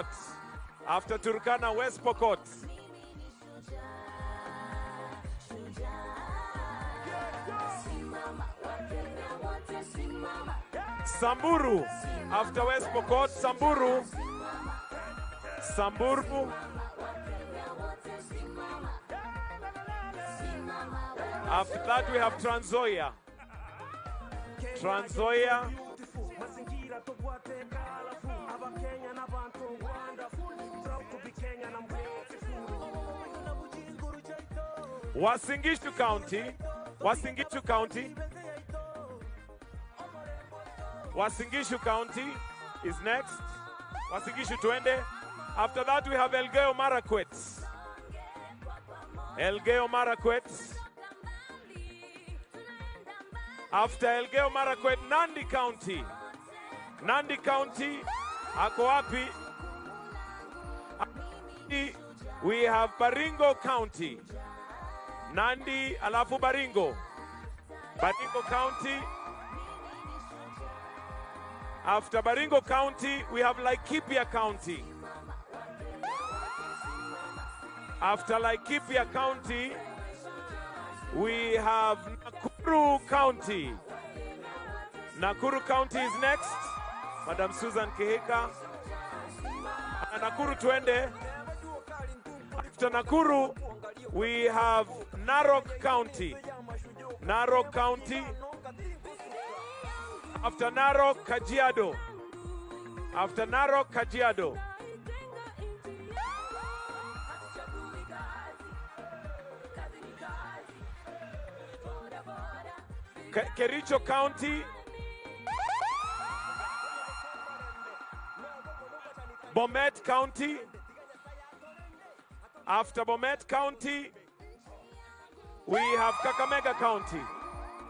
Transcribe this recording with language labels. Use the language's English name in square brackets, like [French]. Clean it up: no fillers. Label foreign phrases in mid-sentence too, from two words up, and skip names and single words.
[English] After Turkana, West Pokot. Samburu, after West Pokot, Samburu. Samburu. After that we have Trans Nzoia. Trans Nzoia. Wasingishu County. Wasingishu County. Wasingishu County is next. [Swahili] Wasingishu twende. [English] After that we have Elgeyo Marakwet. Elgeyo Marakwet. After Elgeyo Marakwet, Nandi County. Nandi County, [Swahili] ako wapi? [English] We have Baringo County. Nandi alafu Baringo. Baringo County. After Baringo County, we have Laikipia County. After Laikipia County, we have Nakuru County. Nakuru County is next. Madam Susan Kihika. Nakuru twende. After Nakuru, we have Narok County. Narok County. After Narok, Kajiado. After Narok, Kajiado. Kericho County. Bomet County. After Bomet County, we have Kakamega County.